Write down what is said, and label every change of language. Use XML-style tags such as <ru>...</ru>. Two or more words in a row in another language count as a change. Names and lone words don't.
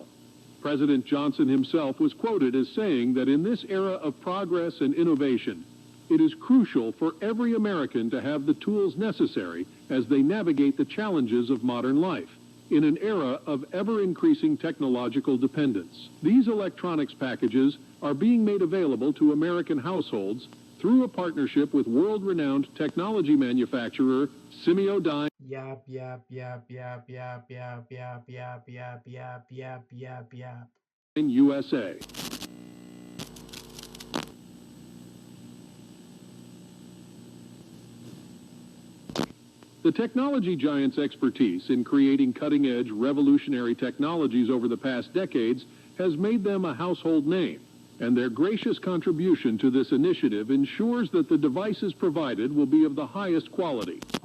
<en>President Johnson himself was quoted as saying that in this era of progress and innovation, it is crucial for every American to have the tools necessary as they navigate the challenges of modern life in an era of ever-increasing technological dependence. These electronics packages are being made available to American households through a partnership with world-renowned technology manufacturer Semiodyne. Yap, yap, yap, yap, yap, yap, yap, yap, yap, yap, yap, yap, yap. In USA. The technology giant's expertise in creating cutting-edge, revolutionary technologies over the past decades has made them a household name, and their gracious contribution to this initiative ensures that the devices provided will be of the highest quality.</en>